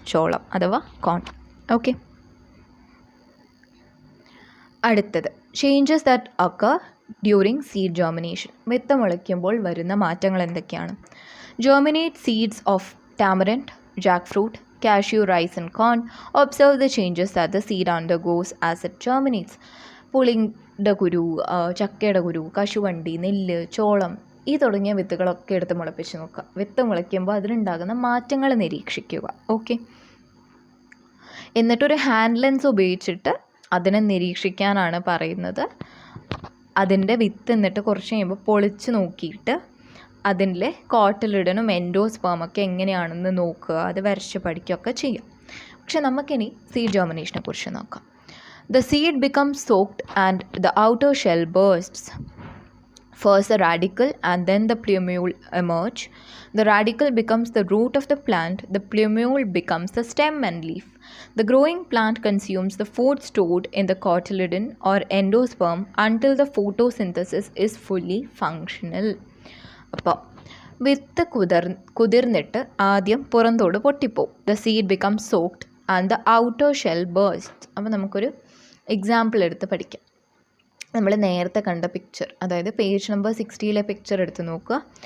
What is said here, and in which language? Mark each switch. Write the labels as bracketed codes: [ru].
[ml] ചോളം അഥവാ കോൺ. [en] Okay, അടുത്തത് changes that occur during seed germination. [ml] വിത്ത് മുളയ്ക്കുമ്പോൾ വരുന്ന മാറ്റങ്ങൾ എന്തൊക്കെയാണ്? [en] Germinate seeds of tamarind, jack fruit, cashew, rice and corn. Observe the changes that the seed undergoes as it germinates. [ml] പുളിയുടെ കുരു, ചക്കയുടെ കുരു, കശുവണ്ടി, നെല്ല്, ചോളം ഈ തുടങ്ങിയ വിത്തുകളൊക്കെ എടുത്ത് മുളപ്പിച്ച് നോക്കുക. വിത്ത് മുളയ്ക്കുമ്പോൾ അതിലുണ്ടാകുന്ന മാറ്റങ്ങൾ നിരീക്ഷിക്കുക. ഓക്കെ, എന്നിട്ടൊരു ഹാൻഡ് ലെൻസ് ഉപയോഗിച്ചിട്ട് അതിനെ നിരീക്ഷിക്കാനാണ് പറയുന്നത്. അതിൻ്റെ വിത്ത് എന്നിട്ട് കുറച്ച് കഴിയുമ്പോൾ പൊളിച്ച് നോക്കിയിട്ട് അതിൻ്റെ കോട്ടിലിഡനും എൻഡോസ്പേമൊക്കെ എങ്ങനെയാണെന്ന് നോക്കുക, അത് വരച്ച് പഠിക്കുകയൊക്കെ ചെയ്യാം. പക്ഷെ നമുക്കിനി സീഡ് ജേർമിനേഷനെ കുറിച്ച് നോക്കാം. [en] The seed becomes soaked and the outer shell bursts. First the radicle and then the plumule emerge. The radicle becomes the root of the plant. The plumule becomes the stem and leaf. The growing plant consumes the food stored in the cotyledon or endosperm until the photosynthesis is fully functional. [ml] അപ്പോൾ വിത്ത് കുതിർന്നിട്ട് ആദ്യം പുറന്തോട് പൊട്ടിപ്പോവും. [en] The seed becomes soaked and the outer shell burst. [ml] അപ്പോൾ നമുക്കൊരു example എടുത്ത് പഠിക്കാം. നമ്മൾ നേരത്തെ കണ്ട picture, അതായത് പേജ് നമ്പർ 60 പിക്ചർ എടുത്ത് നോക്കുക.